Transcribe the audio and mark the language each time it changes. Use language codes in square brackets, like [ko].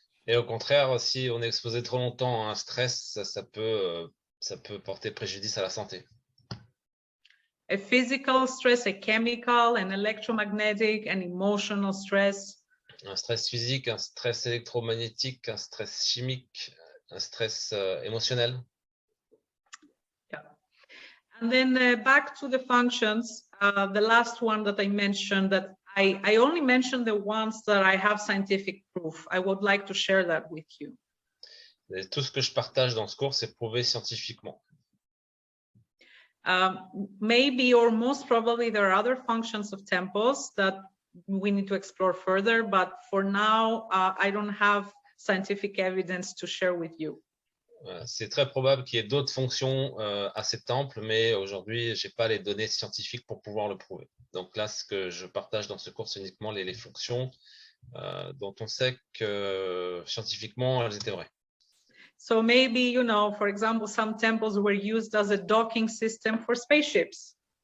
[fr] Et au contraire, si on est exposé trop longtemps à un stress, ça peut porter préjudice à la santé. [en] A physical stress, a chemical, an electromagnetic, an emotional stress. [fr] Un stress physique, un stress électromagnétique, un stress chimique, un stress émotionnel. [en] Yeah. And then back to the functions, the last one that I mentioned, that I only mentioned the ones that I have scientific proof. I would like to share that with you. [fr] Et tout ce que je partage dans ce cours, c'est prouvé scientifiquement. [en] Maybe or most probably there are other functions of temples that we need to explore further, but for now, I don't have scientific evidence to share with you. [fr] C'est très probable qu'il y ait d'autres fonctions à ces temples, mais aujourd'hui, je n'ai pas les données scientifiques pour pouvoir le prouver. Donc là, ce que je partage dans ce cours, c'est uniquement les fonctions dont on sait que scientifiquement, elles étaient vraies. [en] So maybe, you know, for example, some temples were used as a docking system for spaceships.